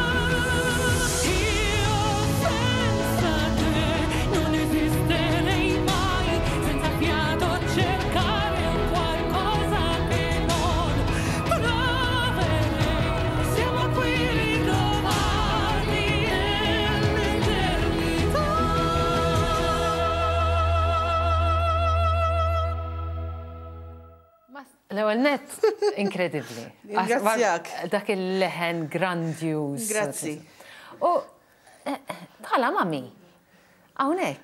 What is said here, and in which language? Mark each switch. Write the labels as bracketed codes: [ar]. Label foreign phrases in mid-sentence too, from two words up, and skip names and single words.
[it] Io senza te non esisterei mai, senza fiato cercare qualcosa che non troverei. Siamo qui ritrovati nell'eternità. [mt] L-ewwel net inkredibbli. Ringrazzjak. Dak il-leħen grandjuż. Grazzi. U bħala mami, hawnhekk.